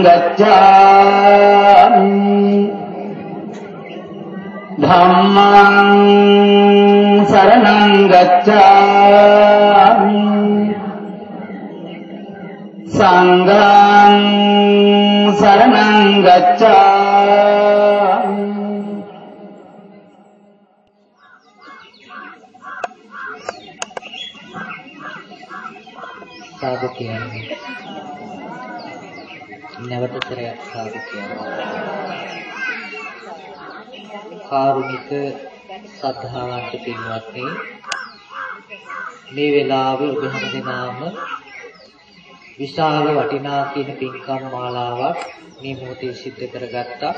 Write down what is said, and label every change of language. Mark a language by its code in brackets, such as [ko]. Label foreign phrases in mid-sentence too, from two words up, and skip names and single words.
[pi] ගච්ඡාමි ධම්මං සරණං ගච්ඡාමි සංඝං සරණං ගච්ඡාමි. [si] සාදු කියන්නේ නැවත සරයක් සාදු කියන්නේ කාරුණික සද්ධාවන්ත පින්වත්නි, මේ වෙලාවේ ඔබ හැමදෙනාම විශාල වටිනා කියන පින්කම් මාලාවක් මේ මොහොතේ සිද්ධ කරගත්තා.